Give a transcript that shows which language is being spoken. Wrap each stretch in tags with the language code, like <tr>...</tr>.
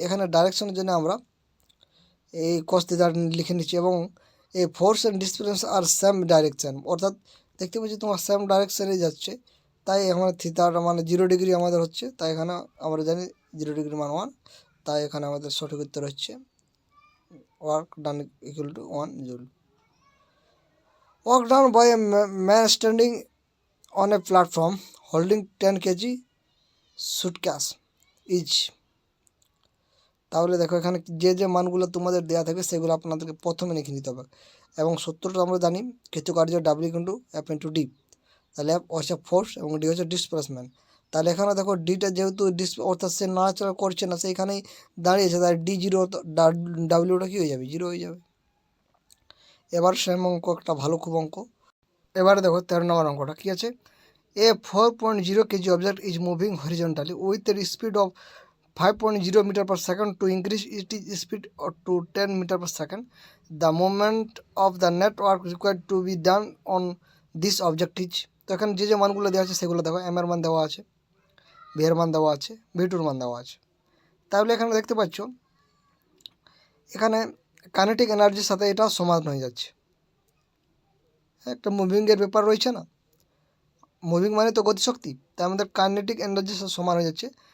<bn>এখানে ডাইরেকশনের জন্য আমরা এই কস থিটা লিখে নিচ্ছি এবং এই force and displacement আর same direction, অর্থাৎ দেখতে পাচ্ছি তোমার সেম ডাইরেকশনে যাচ্ছে, তাই আমার থিটাটা মানে 0 ডিগ্রি আমাদের হচ্ছে, তাই এখানে আমরা জানি 0 ডিগ্রি মান 1, তাই এখানে আমাদের সঠিক উত্তর হচ্ছে</bn> <en>work done equal to 1 joule. Work done by a man standing on a platform holding 10 kg suitcase each.</en> <bn>তাহলে দেখো এখানে যে যে মানগুলো তোমাদের দেওয়া থাকবে সেগুলো আপনাদেরকে প্রথমে লিখে নিতে হবে এবং সূত্রটা আমরা জানি কিছু কার্য W into F into D. তাহলে এফ হচ্ছে ফোর্স এবং ডি হচ্ছে ডিসপ্লেসমেন্ট। তাহলে এখানে দেখো ডিটা যেহেতু অর্থাৎ সে নাড়াচড়া করছে না, সেইখানেই দাঁড়িয়েছে, তাই ডি জিরো, ডাব্লিউটা কী হয়ে যাবে, জিরো হয়ে যাবে। এবার সেম অঙ্ক একটা ভালো খুব অঙ্ক। এবারে দেখো 13 নম্বর অঙ্কটা কী আছে,</bn> <en>A 4.0 kg object is moving horizontally with a speed of 5.0 meter per second. To increase its speed to 10 meter per second, the moment of the network required to be done on this object is।</en> <bn>তো এখানে যে যে মানগুলো দেওয়া আছে সেগুলো দেখো, এম এর মান দেওয়া আছে, ভি এর মান দেওয়া আছে, ভি টুর মান দেওয়া আছে। তাহলে এখানে দেখতে পাচ্ছ এখানে কাইনেটিক এনার্জির সাথে এটা সমান হয়ে যাচ্ছে, একটা মুভিংয়ের ব্যাপার রয়েছে না, মুভিং মানে তো গতিশক্তি, তাই আমাদের কাইনেটিক এনার্জির সাথে সমান হয়ে যাচ্ছে।</bn>